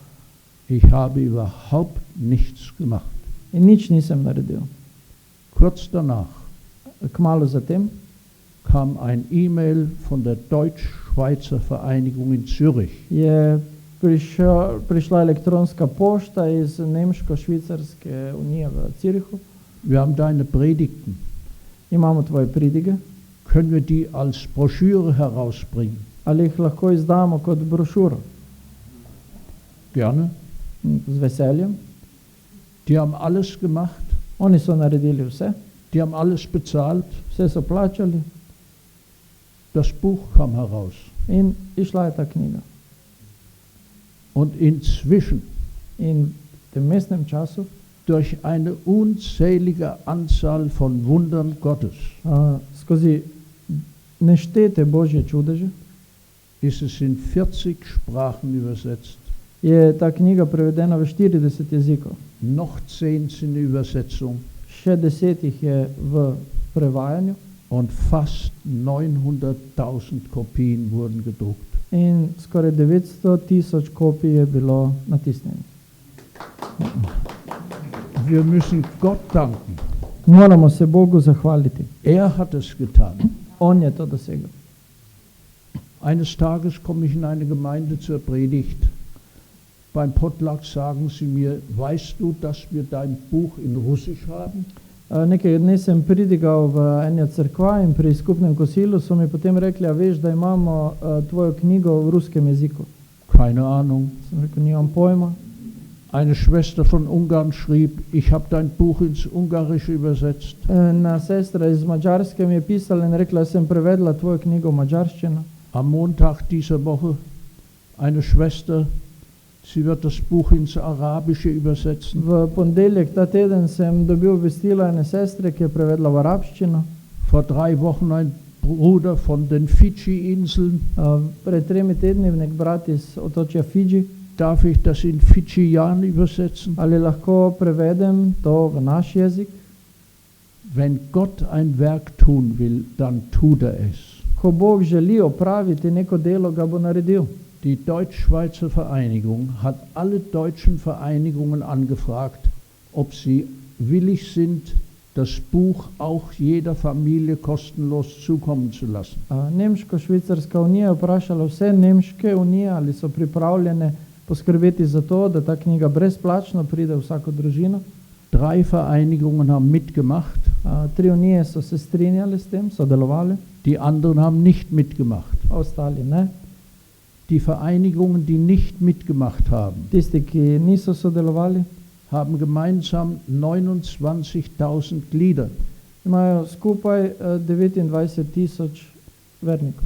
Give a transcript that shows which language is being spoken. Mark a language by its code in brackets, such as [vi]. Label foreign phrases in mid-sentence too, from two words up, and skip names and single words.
[de] Ich habe überhaupt nichts gemacht. [sl] In nič nisem naredil. [de] Kurz danach [sl] Kmalu zatem [de] kam ein E-Mail von der Deutsch-Schweizer Vereinigung in Zürich. [sl] je prišla elektronska pošta iz Nemško-Švicarske unije v Zürichu. [de] Wir haben deine Predigten. [sl] Imamo tvoje pridige, [de] Können wir die als Broschüre herausbringen? [sl] ali jih lahko izdamo kot brošuro? [de] Gerne. [sl] Z veseljem. [de] Die haben alles gemacht. [sl] Oni so naredili vse, [de] Die haben alles bezahlt. [sl] vse so plačali [de] Das Buch kam heraus. [sl] in išla je ta knjiga. [de] Und inzwischen, [sl] In v tem mestnem času, [de] durch eine unzählige Anzahl von Wundern Gottes, [sl] skozi neštete Božje čudeže, [de] ist es in 40 Sprachen übersetzt. [sl] je ta knjiga prevedena v 40 jezikov. [de] Noch 10 sind in Übersetzung [sl] Še 10 jih je v prevajanju [de] und fast 900.000 Kopien wurden gedruckt. [sl] in skoraj 900.000 kopij je bilo natisnjenih. [de] Wir müssen Gott danken. [sl] Moramo se Bogu zahvaliti. [de] Er hat es getan. [sl] On je to dosegel. [de] Eines Tages komme ich in eine Gemeinde zur Predigt. Beim Potluck sagen sie mir, weißt du, dass wir dein Buch in Russisch haben? [sl] Nekaj dni sem pridigal v eni od cerkva in pri skupnem kosilu so mi potem rekli, a veš, da imamo tvojo knjigo v ruskem jeziku. [de] Keine Ahnung. [sl] Sem rekel, nimam pojma. [de] Eine Schwester von Ungarn schrieb, ich habe dein Buch ins Ungarische übersetzt. [sl] Ena sestra iz Madžarske mi je pisala in rekla, sem prevedla tvojo knjigo v madžarščino. [de] Am Montag dieser Woche eine Schwester, sie wird das Buch ins Arabische übersetzen. [sl] V ponedeljek ta teden sem dobil obvestilo ene sestre, ki je prevedla v arabščino. [de] Vor 3 Wochen ein Bruder von den Fidschi-Inseln. [sl] Pred 3 tedni nek brat iz otočja Fidži. [de] Darf ich das in Fidschian übersetzen? [sl] Ali lahko prevedem to v naš jezik? [de] Wenn Gott ein Werk tun will, dann tut er es. [sl] Ko Bog želi opraviti neko delo, ga bo naredil. [de] Die Deutsch-Schweizer Vereinigung hat alle deutschen Vereinigungen angefragt, ob sie willig sind, das Buch auch jeder Familie kostenlos zukommen zu lassen. [sl] Nemško-Švicarska unija je vprašala vse nemške unije, ali so pripravljene poskrbeti za to, da ta knjiga brezplačno pride v vsako družino. [de] 3 Vereinigungen haben mitgemacht. [sl] 3 unije so se strinjali s tem, sodelovali, [de] Die anderen haben nicht mitgemacht. [sl] ostali ne. [de] Die Vereinigungen, die nicht mitgemacht haben, [sl] Tisti, ki niso sodelovali, [de] haben gemeinsam 29.000 Glieder. [sl] imajo skupaj 29.000 vernikov.